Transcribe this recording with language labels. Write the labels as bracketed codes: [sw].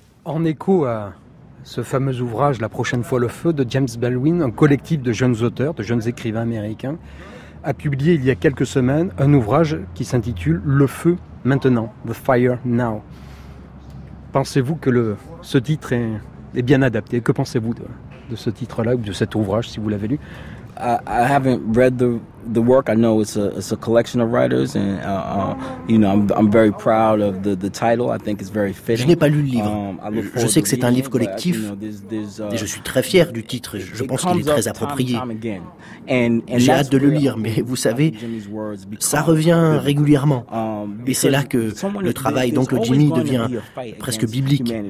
[fr] En écho à ce fameux ouvrage, La prochaine fois le feu, de James Baldwin, un collectif de jeunes auteurs, de jeunes écrivains américains, a publié il y a quelques semaines un ouvrage qui s'intitule Le feu maintenant, The Fire Now. Pensez-vous que ce titre est bien adapté? Que pensez-vous de ce titre-là ou de cet ouvrage, si vous l'avez lu? [en] I haven't read the work. I know it's a collection of writers, and I'm very proud of the title. I think it's very fitting. [fr] Je n'ai pas lu le livre. Je sais que c'est un livre collectif, et je suis très fier du titre. Je pense qu'il est très approprié. J'ai hâte de le lire, mais vous savez, ça revient régulièrement, et c'est là que le travail d'Oncle Jimmy devient presque biblique.